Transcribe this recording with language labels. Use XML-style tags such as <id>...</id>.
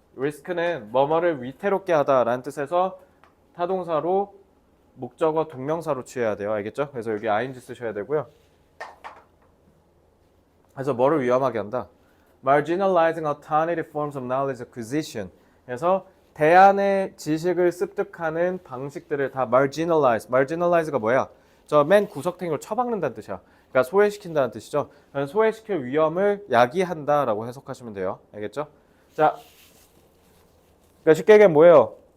<ko>risk는 뭐뭐를 위태롭게 하다라는 뜻에서 타동사로 목적어 동명사로 취해야 돼요. 알겠죠? 그래서 여기 ing 쓰셔야 되고요. 그래서 뭐를 위험하게 한다?</ko> <en>marginalizing alternative forms of knowledge acquisition.</en> <ko>그래서 대안의 지식을 습득하는 방식들을 다 marginalize가 뭐야? 저 맨 구석탱이로 쳐박는다는 뜻이야. 그러니까 소외시킨다는 뜻이죠. 소외시킬 위험을 야기한다라고 해석하시면 돼요. 알겠죠? 자, 그러니까 쉽게 얘기하면 뭐예요?</ko>